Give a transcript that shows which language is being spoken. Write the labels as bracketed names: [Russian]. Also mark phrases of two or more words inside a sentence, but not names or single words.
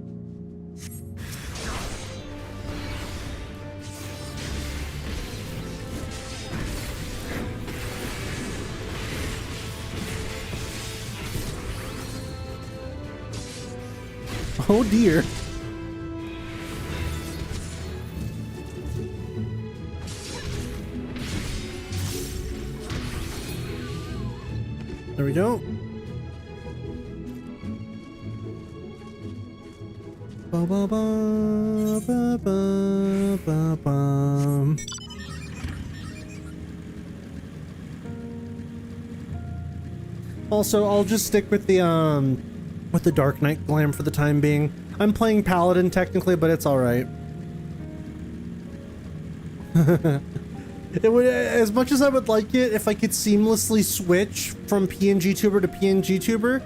[English] Oh dear. There we go. Ba ba ba ba ba ba ba. Also, I'll just stick with the Dark Knight glam for the time being. I'm playing Paladin technically, but it's all right. It would, as much as I would like it, if I could seamlessly switch from PNGTuber to PNGTuber.